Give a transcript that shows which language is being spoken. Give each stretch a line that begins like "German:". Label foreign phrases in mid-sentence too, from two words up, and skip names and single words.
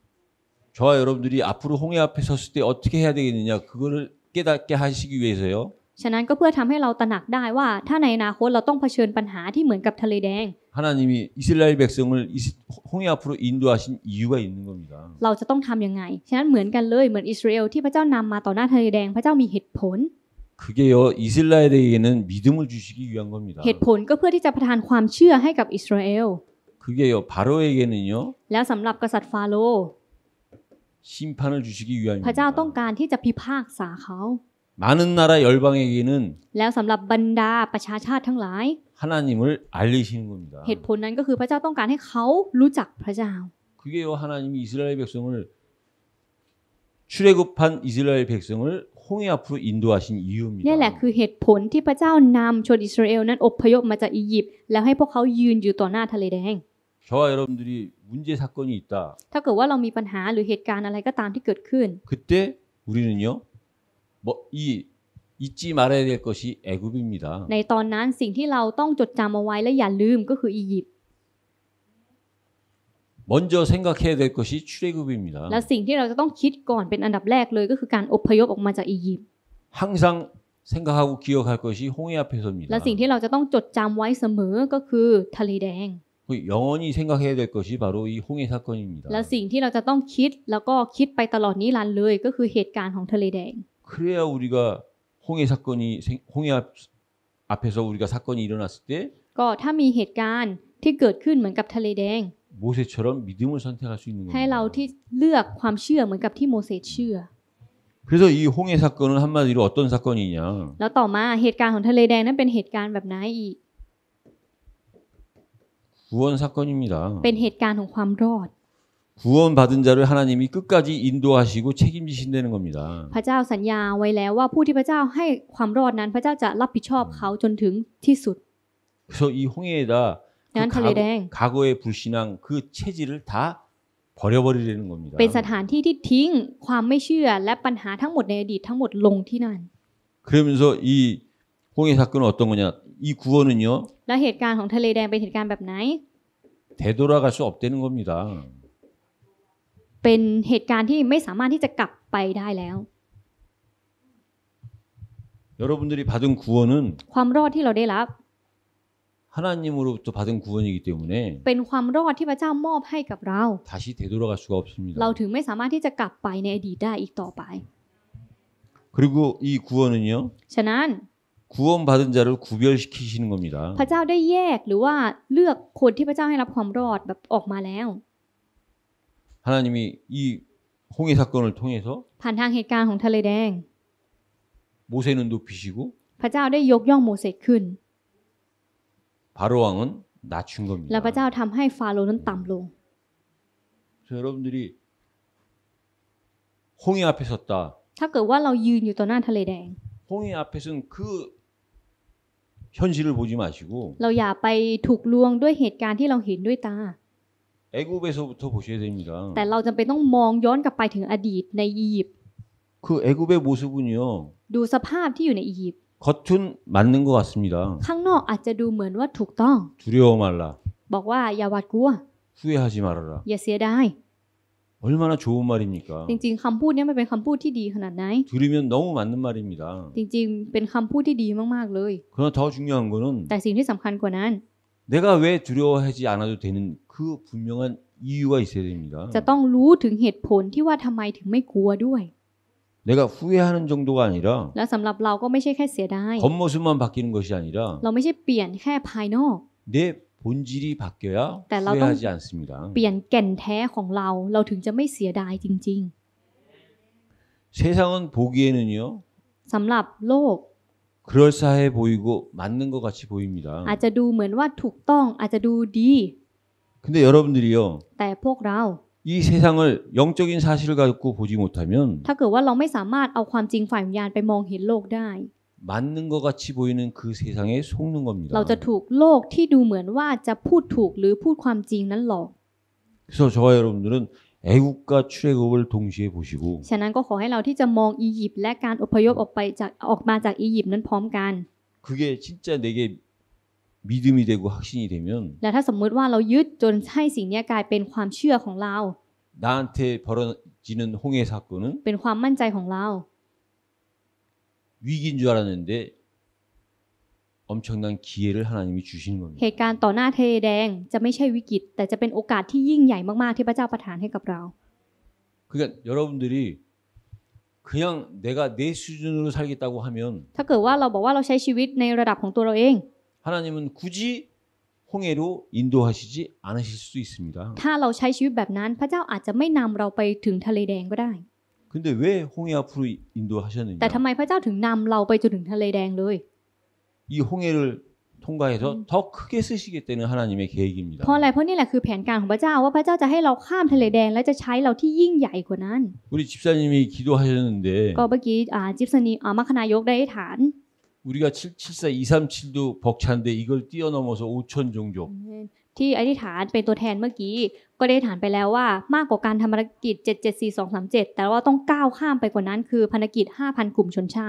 Korean: 저와 여러분들이 앞으로 홍해 앞에 섰을 때 어떻게 해야 되겠느냐 그거를 깨닫게 하시기 위해서요.
Thai: ฉะนั้นก็เพื่อทำให้เราตระหนักได้ว่าถ้าในอนาคตเราต้องเผชิญปัญหาที่เหมือนกับทะเลแดง
Korean: 하나님이 이스라엘 백성을 홍해 앞으로 인도하신 이유가 있는 겁니다.
Thai: เราจะต้องทำยังไงฉะนั้นเหมือนกันเลยเหมือนอิสราเอลที่พระเจ้านำมาต่อหน้าทะเลแดงพระเจ้ามีเหตุผล
Korean: 그게요 이스라엘에게는 믿음을 주시기 위한 겁니다.
Thai: เหตุผลก็เพื่อที่จะประทานความเชื่อให้กับอิสราเอล
Korean: 그게요 바로에게는요
Thai: แล้วสำหรับกษัตริย์ฟาโรห์
Korean: 심판을 주시기
Thai: พระเจ้าต้อง
Korean: 위함입니다.
Thai: การที่จะพิพากษาเขา
Korean: 많은 나라 열방에게는
Thai: แล้วสำหรับบรรดาประชาชาติทั้งหลาย
Korean: 하나님을 알리시는 겁니다.
Thai: เหตุผลนั้นก็คือพระเจ้าต้องการให้เขารู้จักพระเจ้า
Korean: 그게요 하나님이 이스라엘 백성을 출애굽한 이스라엘 백성을 홍해 앞으로 인도하신
Thai: นี่แหละ
Korean: 이유입니다.
Thai: คือเหตุผลที่พระเจ้านำชนอิสราเอลนั้นอพยพมาจากอียิปต์แล้วให้พวกเขายืนอยู่ต่อหน้าทะเลแดง
Korean: 저와 여러분들이 문제 사건이 있다.
Thai: ถ้าเกิดว่าเรามีปัญหาหรือเหตุการณ์อะไรก็ตามที่เกิดขึ้น
Korean: 그때 우리는요 이 잊지 말아야 될 것이 애굽입니다.
Thai: ในตอนนั้นสิ่งที่เราต้องจดจำเอาไว้และอย่าลืมก็คืออียิปต์
Korean: 먼저 생각해야 될 것이 출애굽입니다.
Thai: และสิ่งที่เราจะต้องคิดก่อนเป็นอันดับแรกเลยก็คือการอพยพออกมาจากอียิปต์
Korean: 항상 생각하고 기억할 것이 홍해 앞에서입니다.
Thai: และสิ่งที่เราจะต้องจดจำไว้เสมอก็คือทะเลแดง
Korean: 영원히 생각해야 될 것이 바로 이 홍해 사건입니다.
Thai: และสิ่งที่เราจะต้องคิดแล้วก็คิดไปตลอดนิรันดร์เลยก็คือเหตุการณ์ของทะเลแดง
Korean: 그래야 우리가 홍해 사건이 홍해 앞에서 우리가 사건이 일어났을 때
Thai: ก็ถ้ามีเหตุการณ์ที่เกิดขึ้นเหมือนกับทะเลแดง
Korean: 모세처럼 믿음을 선택할 수 있는
Thai: ให้เรา
Korean: 겁니다.
Thai: ที่เลือกความเชื่อเหมือนกับที่โมเสสเชื่อ
Korean: 그래서 이 홍해 사건은 한마디로 어떤 사건이냐?
Thai: แล้วต่อมาเหตุการณ์ของทะเลแดงนั้นเป็นเหตุการณ์แบบไหนอีก
Korean: 구원 사건입니다.
Thai: เป็นเหตุการณ์ของความรอด
Korean: 구원받은 자를 하나님이 끝까지 인도하시고 책임지신다는 겁니다.
Thai: พระเจ้าสัญญาไว้แล้วว่าผู้ที่พระเจ้าให้ความรอดนั้นพระเจ้าจะรับผิดชอบเขาจนถึงที่สุด
Korean: 그래서 이 홍해에다 그 난 달래댕. 과거의 불신앙 그 체질을 다 버려버리려는 겁니다.
Thai: เป็นสถานที่ที่ทิ้งความไม่เชื่อและปัญหาทั้งหมดในอดีตทั้งหมดลงที่นั่น
Korean: 그러면서 이 홍해 사건은 어떤 거냐? 이 구원은요
Thai: และเหตุการณ์ของทะเลแดงเป็นเหตุการณ์แบบไหน
Korean: 되돌아갈 수 없다는 겁니다.
Thai: เป็นเหตุการณ์ที่ไม่สามารถที่จะกลับไปได้แล้ว
Korean: 여러분들이 받은 구원은
Thai: ความรอดที่เราได้รับ
Korean: 하나님으로부터 받은 구원이기 때문에
Thai: เป็นความรอดที่พระเจ้ามอบให้กับเรา
Korean: 다시 되돌아갈 수가 없습니다.
Thai: เราถึงไม่สามารถที่จะกลับไปในอดีตได้อีกต่อไป
Korean: 그리고 이 구원은요
Thai: ฉะนั้น
Korean: 구원받은 자를 구별시키시는 겁니다.
Thai: พระเจ้าได้แยกหรือว่าเลือกคนที่พระเจ้าให้รับความรอดแบบออกมาแล้ว
Korean: 하나님이 이 홍해 사건을 통해서
Thai: ผ่านทางเหตุการณ์ของทะเลแดง
Korean: 모세는 높이시고
Thai: พระเจ้าได้ยกย่องโมเสสขึ้น
Korean: 바로 왕은 낮춘
Thai: และพระ
Korean: 겁니다.
Thai: เจ้าทำให้ฟาโรห์นั้นต่ำลง
Korean: 그래서 여러분들이 홍해 앞에 섰다.
Thai: ถ้าเกิดว่าเรายืนอยู่ต่อหน้าทะเลแดง
Korean: 홍해 앞에서는 그 현실을 보지 마시고
Thai: เราอย่าไปถูกลวงด้วยเหตุการณ์ที่เราเห็นด้วยตา
Korean: 애굽에서부터 보셔야 됩니다.
Thai: แต่เราจำเป็นต้องมองย้อนกลับไปถึงอดีตในอียิปต์
Korean: 그 애굽의 모습은요.
Thai: ดูสภาพที่อยู่ในอียิปต์
Korean: 겉은 맞는 것 같습니다.
Thai: ข้างนอกอาจจะดูเหมือนว่าถูกต้อง
Korean: 두려워 말라.
Thai: บอกว่าอย่าหวาดกลัว
Korean: 후회하지 말아라.
Thai: อย่าเสียดาย
Korean: 얼마나 좋은 말입니까?
Thai: จริงๆคำพูดนี้มันเป็นคำพูดที่ดีขนาดไหน
Korean: 들으면 너무 맞는 말입니다.
Thai: จริงๆเป็นคำพูดที่ดีมากๆเลย
Korean: 그러나 더 중요한 거는
Thai: แต่สิ่งที่สำคัญกว่านั้น
Korean: 내가 왜 두려워하지 않아도 되는 그 분명한 이유가 있어야 됩니다.
Thai: จะต้องรู้ถึงเหตุผลที่ว่าทำไมถึงไม่กลัวด้วย
Korean: 내가 후회하는 정도가 아니라
Thai: และสำหรับเราก็ไม่ใช่แค่เสียดาย
Korean: 겉모습만 바뀌는 것이 아니라
Thai: เราไม่ใช่เปลี่ยนแค่ภายนอก
Korean: 내 본질이 바뀌어야
Thai: แต่เราต้อง
Korean: 후회하지 않습니다.
Thai: เปลี่ยนแก่นแท้ของเราเราถึงจะไม่เสียดายจริง
Korean: 세상은 보기에는요
Thai: ๆสำหรับโลก
Korean: 그럴싸해 보이고 맞는 것 같이 보입니다.
Thai: อาจจะดูเหมือนว่าถูกต้องอาจจะดูดี
Korean: 근데 여러분들이요
Thai: แต่พวกเรา
Korean: 이 세상을 영적인 사실을 갖고 보지 못하면
Thai: ถ้าเกิดว่าเราไม่สามารถเอาความจริงฝ่ายวิญญาณไปมองเห็นโลกได้
Korean: 맞는 것 같이 보이는 그 세상에 속는 겁니다.
Thai: เราจะถูกโลกที่ดูเหมือนว่าจะพูดถูกหรือพูดความจริงนั้นหลอก
Korean: 그래서 저와 여러분들은 애국과 출애굽을 동시에 보시고
Thai: ฉะนั้นก็ขอให้เราที่จะมองอียิปต์และการอพยพออกมาจากอียิปต์นั้นพร้อมกัน
Korean: 그게 진짜 내게 믿음이 되고 확신이 되면
Thai: และถ้าสมมุติว่าเรายึดจนให้สิ่งนี้กลายเป็นความเชื่อของเรา
Korean: 나한테 벌어지는 홍해 사건은
Thai: เป็นความมั่นใจของเรา
Korean: 위기인 줄 알았는데 엄청난 기회를 하나님이 주시는
Thai: เห
Korean: 겁니다.
Thai: ตุการณ์ต่อหน้าทะเลแดงจะไม่ใช่วิกฤตแต่จะเป็นโอกาสที่ยิ่งใหญ่มากๆที่พระเจ้าประทานให้กับเรา
Korean: 그러니까 여러분들이 그냥 내가 내 수준으로 살겠다고 하면
Thai: ถ้าเกิดว่าเราบอกว่าเราใช้ชีวิตในระดับของตัวเราเอง
Korean: 하나님은 굳이 홍해로 인도하시지 않으실 수도 있습니다.
Thai: ถ้าเราใช้ชีวิตแบบนั้นพระเจ้าอาจจะไม่นำเราไปถึงทะเลแดงก็ได้
Korean: 근데 왜 홍해 앞으로 인도하셨느냐?
Thai: แต่ทำไมพระเจ้าถึงนำเราไปจนถึงทะเลแดงเลย
Korean: 이 홍해를 통과해서 더 크게 쓰시겠다는 하나님의 계획입니다.
Thai: เพราะอะไรเพราะนี่แหละคือแผนการของพระเจ้าว่าพระเจ้าจะให้เราข้ามทะเลแดงและจะใช้เราที่ยิ่งใหญ่กว่านั้น
Korean: 우리 집사님이 기도하셨는데
Thai: ก็เมื่อกี้จิปสนีมัคคณายกได้ฐาน
Korean: 우리가 774-237도 벅찬데 이걸 뛰어넘어서 5천 종족
Thai: ที่อธิษฐานเป็นตัวแทนเมื่อกี้ก็ได้ฐานไปแล้วว่ามากกว่าการทำภารกิจ774-237แต่ว่าต้องก้าวข้ามไปกว่านั้นคือภารกิจ 5,000 กลุ่มชนชาติ